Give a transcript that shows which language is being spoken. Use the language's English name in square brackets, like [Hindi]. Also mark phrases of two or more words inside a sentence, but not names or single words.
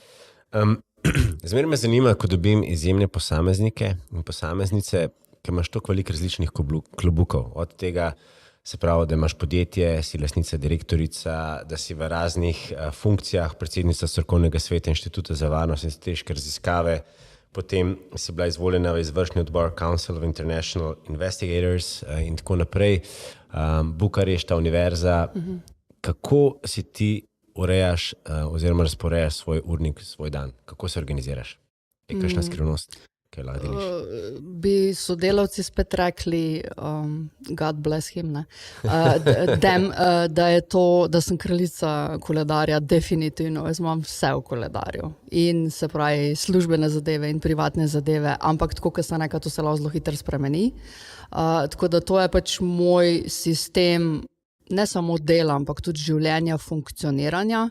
[Slovenian] Zmeraj me zanima, ko dobim izjemne posameznike in posameznice, ki imaš toliko veliko različnih klobukov, od tega, se pravi, da imaš podjetje, si lastnica, direktorica, da si v raznih funkcijah, predsednica strokovnega sveta Inštituta za varnost in strateške raziskave, potem si bila izvoljena v izvršni odbor Council of International Investigators in tako naprej, Bukarešta, univerza. Kako si ti urejaš oziroma razporejaš svoj urnik, svoj dan? Kako se organiziraš? Je kakšna skrivnost? Bi sodelavci spet rekli, [English] God bless him, [Slovenian] da sem kraljica koledarja, definitivno, jaz imam vse v koledarju. In se pravi službene zadeve in privatne zadeve, ampak tako, kot sem rekla, to se lahko zelo hitro spremeni. Tako da to je pač moj sistem, ne samo dela, ampak tudi življenja, funkcioniranja.